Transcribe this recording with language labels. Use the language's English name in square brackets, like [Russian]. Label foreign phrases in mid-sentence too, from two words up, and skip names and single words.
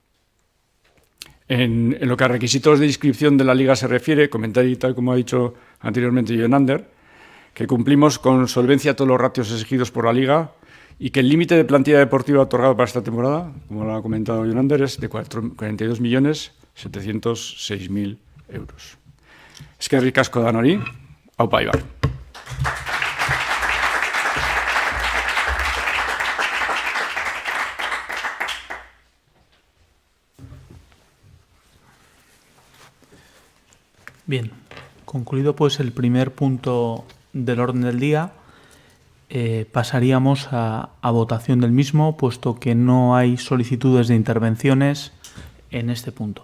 [Spanish] En lo que a requisitos de inscripción de la Liga se refiere, comentar y tal como ha dicho anteriormente Jonander, que cumplimos con solvencia todos los ratios exigidos por la Liga y que el límite de plantilla deportiva otorgado para esta temporada, como lo ha comentado Jonander, es de 42.706.000 euros. [Basque] Eskerrik asko danori, aupa Ibar. [Spanish] Bien, concluido pues el primer punto del orden del día, pasaríamos a votación del mismo, puesto que no hay solicitudes de intervenciones en este punto.